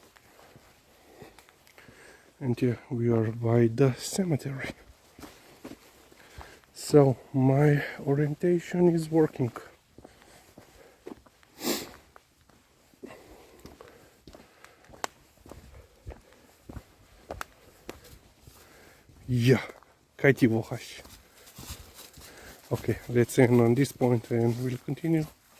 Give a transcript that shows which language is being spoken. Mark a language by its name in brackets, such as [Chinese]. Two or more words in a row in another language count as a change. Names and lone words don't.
[English] And yeah, we are by the cemetery. So my orientation is working. Yeah, [Slovenian] kaj ti vohaš? [English] Okay, let's end on this point and we'll continue.